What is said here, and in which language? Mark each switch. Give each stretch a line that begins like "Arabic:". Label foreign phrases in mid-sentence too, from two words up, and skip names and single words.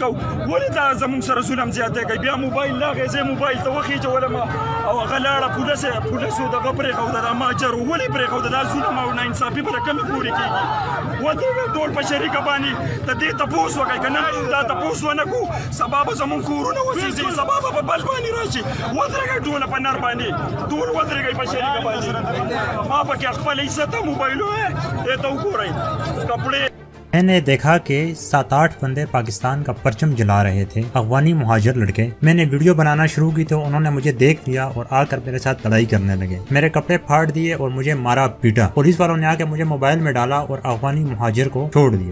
Pashto: کو ولې دا زمونږ سره ظلم زیاتی کوي بیا موبایل لاغې زه موبایل ته وخېجولم او هغه لاړه پولیسو دغه پرېښوده دا ماجر ولې پرېښوده دا ظلم او ناانصافي به د کمې پورې کېږي ودرېږه ټول په شریکه باندې د دې تپوس وکړئ که نن دا تپوس ونه کړو سبا به زمونږ کورونه وسېږي سبا به په بل باندې راشي ودرېږئ ټوله په نر باندې ټول ودرېږئ په شریکه باندې ما پکې خپل عزت موبایلو دې ته وګورئ کپڑے
Urdu: میں نے دیکھا کہ 7-8 بندے پاکستان کا پرچم جلا رہے تھے، افغانی مہاجر لڑکے۔ میں نے ویڈیو بنانا شروع کی تو انہوں نے مجھے دیکھ لیا اور آ کر میرے ساتھ لڑائی کرنے لگے، میرے کپڑے پھاڑ دیے اور مجھے مارا پیٹا۔ پولیس والوں نے آ کے مجھے موبائل میں ڈالا اور افغانی مہاجر کو چھوڑ دیا۔